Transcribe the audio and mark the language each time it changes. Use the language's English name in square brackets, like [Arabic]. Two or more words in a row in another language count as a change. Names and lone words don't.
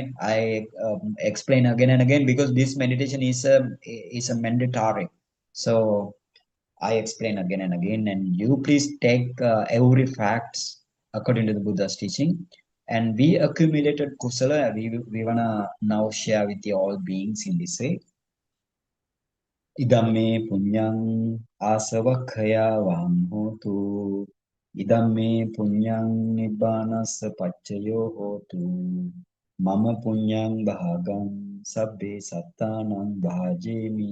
[English] I explain again and again because this meditation is a mandatory. So I explain again and again, and you please take every facts according to the Buddha's teaching. And we accumulated kusala. We wanna now share with the all beings in this way. [Pali] Idamme punyang asavakhaya vam hotu. Idamme punyang nibbanasa paccayo hotu. Mama punyang bhagam sabbe sattanang bhajemi.